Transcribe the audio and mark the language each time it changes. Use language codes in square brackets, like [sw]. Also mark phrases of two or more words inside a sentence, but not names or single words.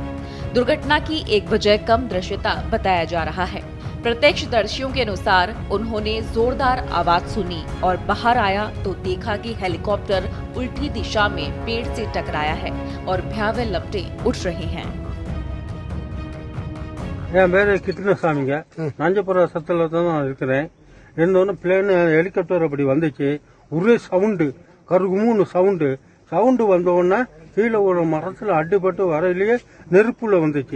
[hi] दुर्घटना की एक वजह कम दृश्यता बताया जा रहा है। प्रत्यक्षदर्शियों के अनुसार उन्होंने जोरदार आवाज सुनी और बाहर आया तो देखा कि हेलीकॉप्टर उल्टी दिशा में पेड़ से टकराया है और भयावह लपटें उठ रही हैं। [ta] என் பேர் கிருஷ்ணசாமிங்க. நஞ்சப்புரம் சத்தில் தான் நான் இருக்கிறேன். இருந்தோன்னு பிளேன் ஹெலிகாப்டர் அப்படி வந்துச்சு. ஒரே சவுண்டு, கருகுமுன்னு சவுண்டு வந்தோடனே கீழே ஒரு மரத்தில் அடிபட்டு வரையிலேயே நெருப்புல வந்துச்சு.